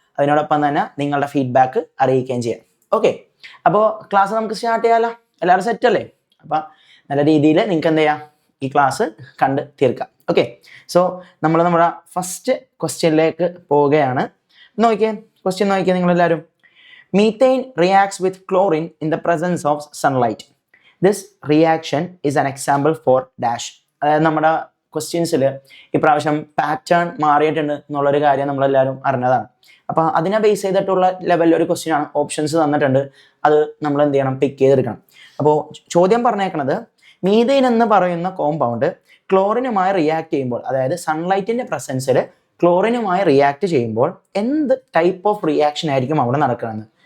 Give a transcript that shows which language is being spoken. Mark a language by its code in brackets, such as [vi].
[ml] അതിനോടൊപ്പം തന്നെ നിങ്ങളുടെ ഫീഡ്ബാക്ക് അറിയിക്കുകയും ചെയ്യാം. ഓക്കെ, അപ്പോൾ ക്ലാസ് നമുക്ക് സ്റ്റാർട്ട് ചെയ്യാമല്ലോ. എല്ലാവരും സെറ്റ് അല്ലേ? അപ്പം നല്ല രീതിയിൽ നിങ്ങൾക്ക് എന്ത് ചെയ്യാം, ഈ ക്ലാസ് കണ്ട് തീർക്കാം. ഓക്കെ, സോ നമ്മൾ നമ്മുടെ ഫസ്റ്റ് ക്വസ്റ്റ്യനിലേക്ക് പോവുകയാണ്. നോക്കിയേ, ക്വസ്റ്റ്യൻ നോക്കിയേ നിങ്ങളെല്ലാവരും. [en] Methane reacts with chlorine in the presence of sunlight. This reaction is an example for dash. [ml] അതായത് നമ്മുടെ ക്വസ്റ്റ്യൻസിൽ ഇപ്രാവശ്യം പാറ്റേൺ മാറിയിട്ടുണ്ട് എന്നുള്ളൊരു കാര്യം നമ്മളെല്ലാവരും അറിഞ്ഞതാണ്. അപ്പോൾ അതിനെ ബേസ് ചെയ്തിട്ടുള്ള ലെവലിൽ ഒരു ക്വസ്റ്റ്യൻ ആണ്. ഓപ്ഷൻസ് തന്നിട്ടുണ്ട്, അത് നമ്മൾ എന്ത് ചെയ്യണം, പിക്ക് ചെയ്തെടുക്കണം. അപ്പോൾ ചോദ്യം പറഞ്ഞേക്കണത്, മീഥൈൻ എന്ന് പറയുന്ന കോമ്പൗണ്ട് ക്ലോറിനുമായി റിയാക്ട് ചെയ്യുമ്പോൾ, അതായത് സൺലൈറ്റിന്റെ പ്രസൻസിൽ ക്ലോറിനുമായി റിയാക്ട് ചെയ്യുമ്പോൾ എന്ത് ടൈപ്പ് ഓഫ് റിയാക്ഷൻ ആയിരിക്കും അവിടെ നടക്കുന്നത്?